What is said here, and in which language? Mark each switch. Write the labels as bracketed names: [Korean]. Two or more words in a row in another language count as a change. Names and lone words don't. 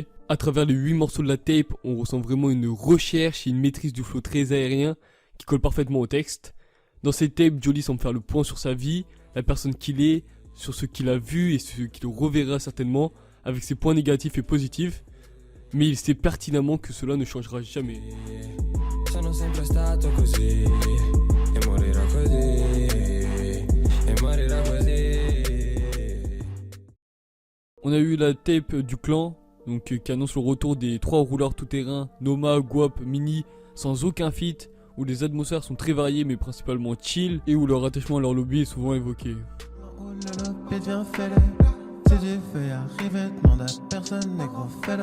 [French] À travers les 8 morceaux de la tape, on ressent vraiment une recherche et une maîtrise du flow très aérien qui colle parfaitement au texte. Dans cette tape, Jolie semble faire le point sur sa vie, la personne qu'il est, sur ce qu'il a vu et ce qu'il reverra certainement, avec ses points négatifs et positifs. Mais il sait pertinemment que cela ne changera jamais. [Italian] Sono sempre stato così e morirò così e morirò così. [French] On a eu la tape du clan, donc qui annonce le retour des 3 rouleurs tout-terrain, Noma, Guap, Mini, sans aucun feat, où les atmosphères sont très variées mais principalement chill, et où leur attachement à leur lobby est souvent évoqué. Si tu fais arriver, demande à personne, négro, fais-le.